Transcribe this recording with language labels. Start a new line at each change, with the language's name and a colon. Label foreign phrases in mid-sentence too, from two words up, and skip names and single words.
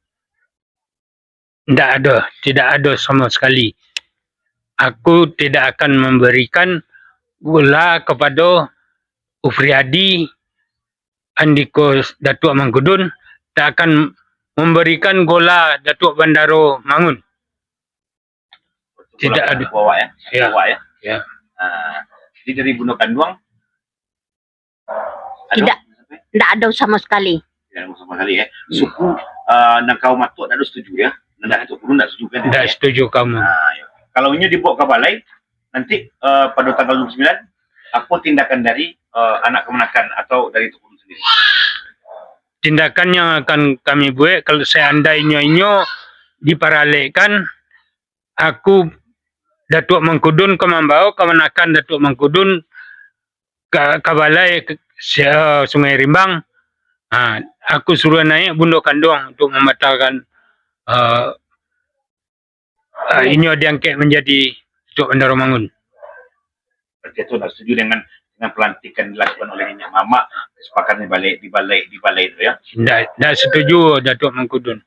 Indonesian: Tidak ada sama sekali. Aku tidak akan memberikan gula kepada Upriyadi Andiko Datuk Mangkudun, tak akan memberikan gula Datuk Bandaro Mangun. Tidak ada. Bawa ya. Ya. Bawa ya. Ya. Jadi dari Bundo Kanduang Tidak ada sama sekali. Tidak ada sama sekali ya. Suku Nangkau Matuk tidak setuju ya. Datuk Guru tidak setuju kan? Tidak setuju kamu. Ya. Kalau ini dibawa ke balai, nanti pada tanggal 29, apa tindakan dari anak kemenakan atau dari Datuk Guru sendiri? Tindakan yang akan kami buat kalau seandainya diparalekkan, aku Datuk Mangkudun ke membawa kemenakan Datuk Mangkudun ke balai Sungai Rimbang. Aku suruh naik Bundo Kanduang untuk membatalkan ini diangkat menjadi Datuk Bandaro Mangun. Berarti itu tidak setuju dengan pelantikan dilakukan oleh Nenek Mama, kesepakatan di balai itu ya? Tidak setuju Datuk Mangkudun.